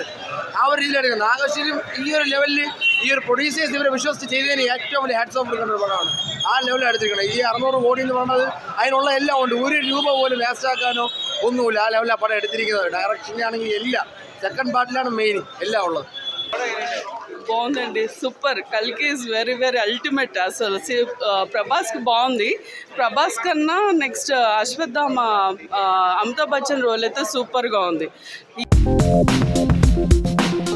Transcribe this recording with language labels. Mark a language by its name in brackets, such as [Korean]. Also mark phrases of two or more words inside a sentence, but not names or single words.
[Malayalam] ആ ഒരു രീതിയിലെടുക്കുന്നത്. നാഗശ്വരും ഈ ഒരു ലെവലിൽ ഈ ഒരു പ്രൊഡ്യൂസേഴ്സ് ഇവരെ വിശ്വസിച്ച് ചെയ്തതിന് ഏറ്റവും വലിയ [English] hats off [Malayalam] കൊടുക്കുന്ന ഒരു പടമാണ്. ആ ലെവലിൽ എടുത്തിരിക്കുന്നത്. ഈ 600 കോടി എന്ന് പറഞ്ഞത് അതിനുള്ള എല്ലാം ഉണ്ട്. ഒരു രൂപ പോലും വേസ്റ്റ് ആക്കാനോ ഒന്നുമില്ല. ആ ലെവലിൽ ആ പടം എടുത്തിരിക്കുന്നത്. ഡയറക്ഷൻ്റെ ആണെങ്കിൽ എല്ലാം [English] second partilaanu [Malayalam] മെയിൻ എല്ലാം ഉള്ളത്. [Telugu] బాగుందండి, సూపర్. [English] Kalki is very very ultimate. [Telugu] అసలు ప్రభాస్కి బాగుంది. ప్రభాస్ కన్నా నెక్స్ట్ అశ్వత్థామ అమితాబ్ బచ్చన్ రోల్ అయితే సూపర్గా ఉంది.